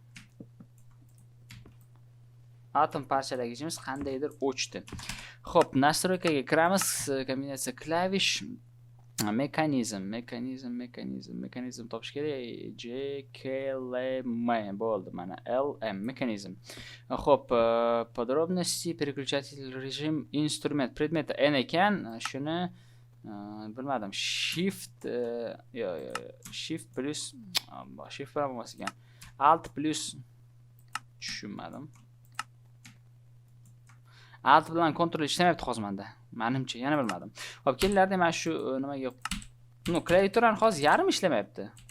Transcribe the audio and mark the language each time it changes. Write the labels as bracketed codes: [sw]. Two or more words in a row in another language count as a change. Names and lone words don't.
[uz] Atom parchalagichimiz qandaydir o'chdi. Xo'p, nastroykaga kiramiz. Kombinatsiya klavish, mexanizm topish kerak. J K L M bo'ldi, mana L M mexanizm. Xo'p, [ru] подробности, переключатель, режим, инструмент, предмет N ekan. [uz] Shuni bilmadim. Shift plus shift bilan bo'lmas ekan. Alt plus tushunmadim. Alt bilan kontrol ishlamayapti hozir menda. Menimcha, yana bilmadim. Xo'p, kelinglarda mana shu nimaga klaviaturani hozir yarim ishlamayapti.